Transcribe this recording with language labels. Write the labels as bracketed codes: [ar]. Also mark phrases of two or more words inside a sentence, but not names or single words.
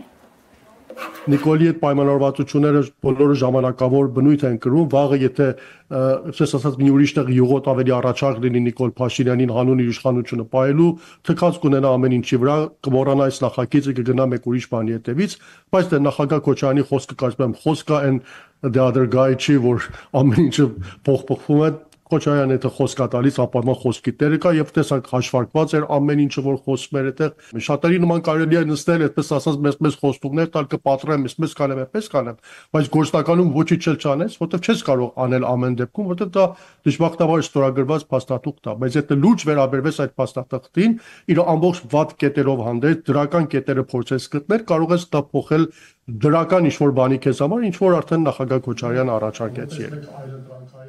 [hy] Նիկոլի այդ պայմանավորվածությունները բոլորը ժամանակավոր բնույթ են կրում, վաղը եթե այսպես ասած մի ուրիշ տեղ յուղոտ ավելի առաջարկ լինի Նիկոլ Փաշինյանին հանուն իր իշխանությունը պահելու, թքած կունենա ամեն ինչի վրա, կմոռանա այս նախագիծը, կգնա մեկ ուրիշ բանի հետևից, բայց դե նախագահ Քոչարյանի խոսքը կարծում եմ խոսք է այն [en] the other guy [hy] չի, որ ամեն ինչը փոխփոխվում է։ Քոչարյանը եթե խոսք է տալիս, ապա խոսքի տերը կա եւ տեսանք հաշվարկված էր ամեն ինչը որ խոսում էր այդտեղ։ Շատերի նման կարելի է նստել, այդպես ասած, մեծ խոստումներ տալ, կպատրեմ, մեզ կանեմ, այդպես կանեմ, բայց գործնականում ոչինչ չանես, որովհետեւ չես կարող անել ամեն դեպքում, որովհետեւ դա դժբախտաբար ստորագրված փաստաթուղթ է, բայց եթե լուրջ վերաբերվես այդ փաստաթղթին, իր ամբողջ վատ կետերով հանդերձ դրական կետերը փորձես գտնել, կարող ես դա փոխել դրական ինչ-որ բանի քեզ համար, ինչ որ արդեն նախագահ Քոչարյանը առաջարկեց երբ